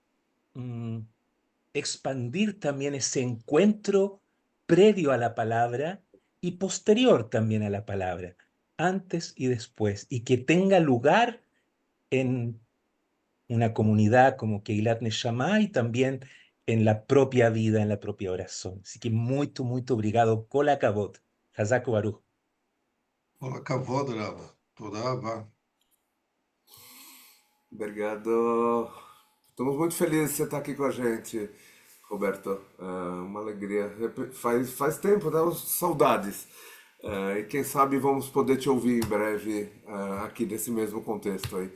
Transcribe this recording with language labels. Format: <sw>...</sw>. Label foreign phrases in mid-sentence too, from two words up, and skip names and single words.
<es>expandir también ese encuentro previo a la palabra y posterior también a la palabra, antes y después, y que tenga lugar en una comunidad como Keilat Neshama y también en la propia vida, en la propia oración. Así que</es> <pt>muito, muito obrigado.</pt> <he>כל הכבוד. חזק ברוך. Olá, כבוד, רבה. תודה רבה.</he> <pt>Obrigado. Estamos muito felizes de você estar aqui com a gente, Roberto. É uma alegria. Faz tempo, dá saudades. E quem sabe vamos poder te ouvir em breve aqui nesse mesmo contexto aí.</pt>